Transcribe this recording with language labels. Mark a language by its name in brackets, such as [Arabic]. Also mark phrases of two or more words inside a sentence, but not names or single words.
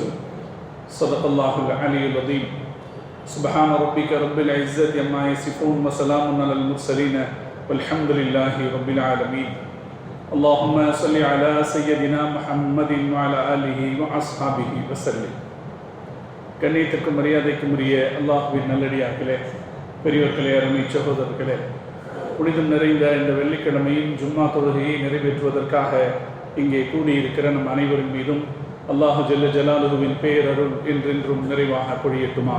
[Arabic] صدق الله العلي العظيم. سبحان ربك رب العزة عما يصفون وسلام على المرسلين والحمد لله رب العالمين. اللهم صل على سيدنا محمد وعلى آله وأصحابه وسلم. [Tamil] கண்ணியத்திற்கும் மரியாதைக்கும் உரிய அல்லாஹ்வின் நல்லடியார்களே, பெரியவர்களே, அருமை சகோதரர்களே, புனிதம் நிறைந்த இந்த வெள்ளிக்கிழமையின் ஜும்மா தொழுகையை நிறைவேற்றுவதற்காக இங்கே கூடியிருக்கிற நம் அனைவரின் மீதும் [Arabic] الله جل جلاله [Tamil] பேரருள் என்றென்றும் நிறைவாக பொழியட்டுமாக.